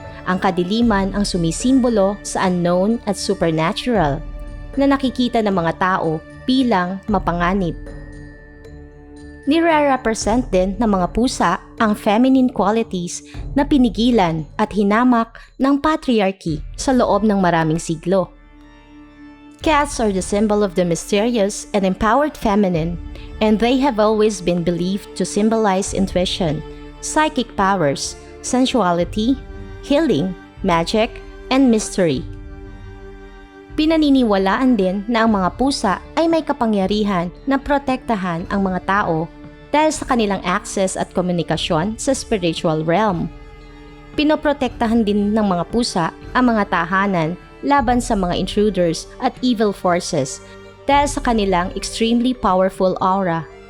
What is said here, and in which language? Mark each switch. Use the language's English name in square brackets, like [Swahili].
[Filipino] Ang kadiliman ang sumisimbolo sa unknown at supernatural na nakikita ng mga tao bilang mapanganib. Nire-represent din ng mga pusa ang feminine qualities na pinigilan at hinamak ng patriarchy sa loob ng maraming siglo. [English] Cats are the symbol of the mysterious and empowered feminine, and they have always been believed to symbolize intuition, psychic powers, sensuality, healing, magic, and mystery. [Filipino] Pinaniniwalaan din na ang mga pusa ay may kapangyarihan na protektahan ang mga tao dahil sa kanilang access at komunikasyon sa spiritual realm. Pinoprotektahan din ng mga pusa ang mga tahanan laban sa mga intruders at evil forces dahil sa kanilang extremely powerful aura.